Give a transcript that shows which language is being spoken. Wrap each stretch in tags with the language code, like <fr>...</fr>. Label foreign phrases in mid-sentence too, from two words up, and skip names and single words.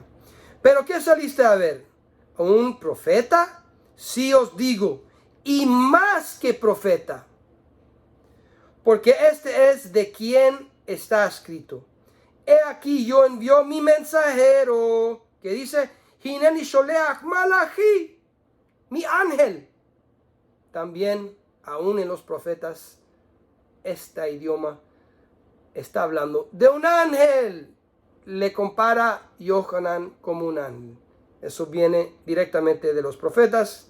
<es>¿Pero qué saliste a ver? ¿A un profeta? Sí os digo, y más que profeta. Porque este es de quien está escrito: he aquí yo envío mi mensajero, que dice:</es> <he>הנני שולח מלאכי,</he> <es>mi ángel. También, aún en los profetas, este idioma está hablando de un ángel. Le compara Yohanan como un ángel. Eso viene directamente de los profetas.</es>